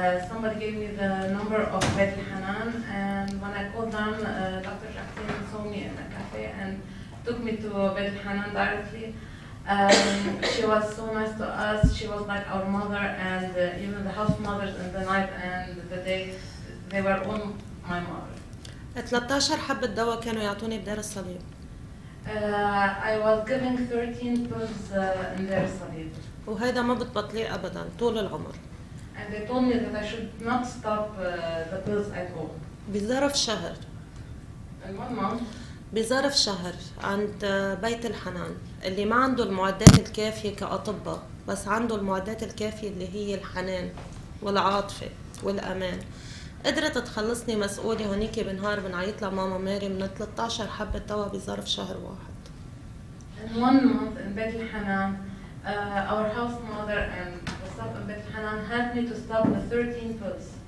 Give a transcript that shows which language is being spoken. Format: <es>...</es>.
<en>somebody gave me the number of Beit Hanan, and when I called them, Dr. Jacqueline saw me in a cafe and took me to Beit Hanan directly. She was so nice to us. She was like our mother, and even the house mothers in the night and the day, they were all my mother.</en> <ar>13 حبة دواء كانوا يعطوني بدار الصليب.</ar> <en>I was giving 13 pills in Dar es-Salaam.</en> <ar>وهذا ما بتبطليه أبداً طول العمر.</ar> <en>And they told me that I should not stop the pills at all.</en> <ar>بظرف شهر.</ar> <en>In 1 month.</en> <ar>بظرف شهر عند بيت الحنان اللي ما عنده المعدات الكافية كأطباء، بس عنده المعدات الكافية اللي هي الحنان والعاطفة والأمان. قدرت تخلصني مسؤولة هونيك بنهار بنعيط لماما ماري من 13 حبة دواء بظرف شهر واحد.</ar> <en>In 1 month in Beit Hanan, our house mother and the staff in Beit Hanan helped me to stop the 13 pills.</en>